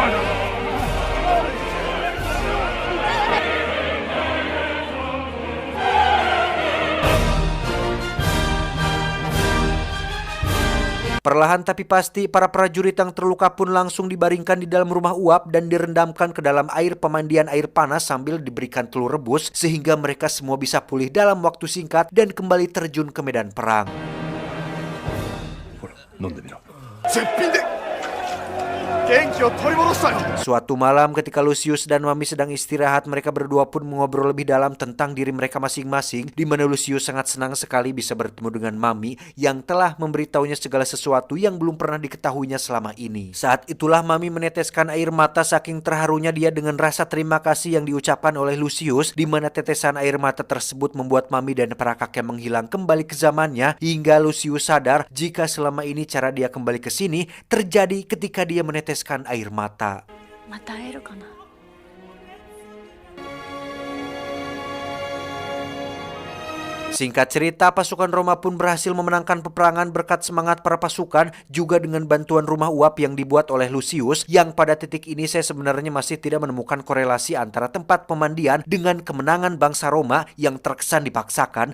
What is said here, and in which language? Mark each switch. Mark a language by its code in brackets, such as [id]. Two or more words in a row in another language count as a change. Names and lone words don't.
[id] Perlahan tapi pasti, para prajurit yang terluka pun langsung dibaringkan di dalam rumah uap dan direndamkan ke dalam air pemandian air panas sambil diberikan telur rebus sehingga mereka semua bisa pulih dalam waktu singkat dan kembali terjun ke medan perang. [ja] ほら、飲んでみろ。絶品で元気を取り戻したよ。 [id] Suatu malam ketika Lucius dan Mami sedang istirahat, mereka berdua pun mengobrol lebih dalam tentang diri mereka masing-masing, di mana Lucius sangat senang sekali bisa bertemu dengan Mami yang telah memberitahunya segala sesuatu yang belum pernah diketahuinya selama ini. Saat itulah Mami meneteskan air mata saking terharunya dia dengan rasa terima kasih yang diucapkan oleh Lucius, di mana tetesan air mata tersebut membuat Mami dan para kakek menghilang kembali ke zamannya, hingga Lucius sadar jika selama ini cara dia kembali ke sini terjadi ketika dia meneteskan air mata. [ja] また会えるかな。 [id] Singkat cerita, pasukan Roma pun berhasil memenangkan peperangan berkat semangat para pasukan, juga dengan bantuan rumah uap yang dibuat oleh Lucius, yang pada titik ini saya sebenarnya masih tidak menemukan korelasi antara tempat pemandian dengan kemenangan bangsa Roma yang terkesan dipaksakan.